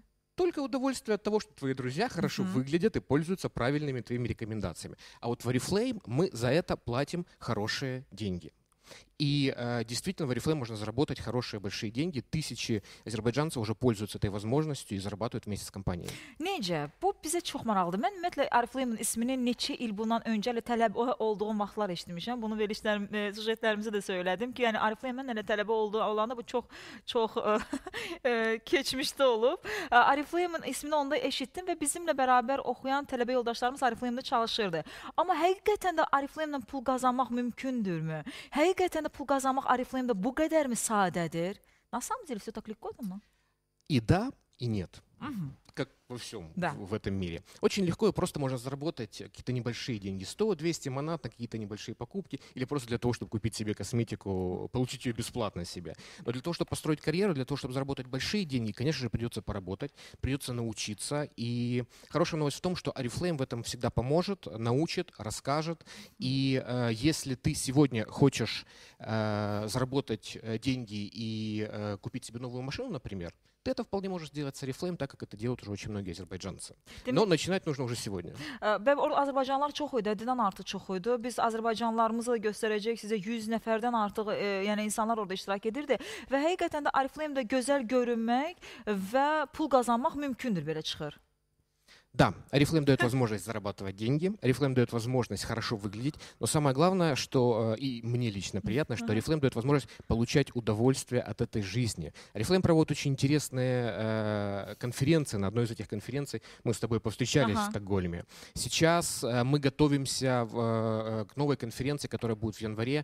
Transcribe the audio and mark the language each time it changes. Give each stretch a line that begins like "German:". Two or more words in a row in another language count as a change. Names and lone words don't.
Russian: Только удовольствие от того, что твои друзья хорошо выглядят и пользуются правильными твоими рекомендациями. А вот в Oriflame мы за это платим хорошие деньги. И действительно в Oriflame можно заработать хорошие большие деньги. Тысячи азербайджанцев уже пользуются этой возможностью и зарабатывают вместе с компанией.
Azerbaijani: Necə? Bu bizə çox maraqlıdır. Mən ümumiyyətlə Oriflame-in ismini neçə il bundan öncə tələb olduğum vaxtlar eşitmişəm. Bunu sujetlərimizə də söylədim ki, yəni Oriflame-in elə tələbi olanda bu çox keçmişdə olub. Oriflame-in ismini onda eşitdim və bizimlə bərabər oxuyan tələbə yoldaşlarımız Oriflame-də çalışırdı. Amma həqiqətən də Oriflame-ilə pul qazanmaq mümkündürmü? Həqiqətən də Həqiqətən də pul qazanmaq Oriflame-də bu qədərmi sadədir?
Russian: На самом деле все так легко, да? И да, и нет. Мгм. Как во всем Да. в этом мире. Очень легко и просто можно заработать какие-то небольшие деньги. 100-200 манат на какие-то небольшие покупки. Или просто для того, чтобы купить себе косметику, получить ее бесплатно себе. Но для того, чтобы построить карьеру, для того, чтобы заработать большие деньги, конечно же, придется поработать, придется научиться. И хорошая новость в том, что Oriflame в этом всегда поможет, научит, расскажет. И если ты сегодня хочешь заработать деньги и купить себе новую машину, например, ты это вполне можешь сделать с Oriflame, так как это делают уже очень многие азербайджанцы. Но начинать нужно уже сегодня.
Azerbaijani: Və Azərbaycanlılar çox idi, həddindən artıq çox idi. Biz Azərbaycanlılarımızı da göstərəcək sizə 100 nəfərdən artıq yəni insanlar orada iştirak edirdi və həqiqətən də Oriflame-də gözəl görünmək və pul qazanmaq mümkündür belə çıxır.
Russian: Да, Oriflame дает возможность зарабатывать деньги, Oriflame дает возможность хорошо выглядеть, но самое главное, что и мне лично приятно, что Oriflame дает возможность получать удовольствие от этой жизни. Oriflame проводит очень интересные конференции. На одной из этих конференций мы с тобой повстречались в Стокгольме. Сейчас мы готовимся к новой конференции, которая будет в январе.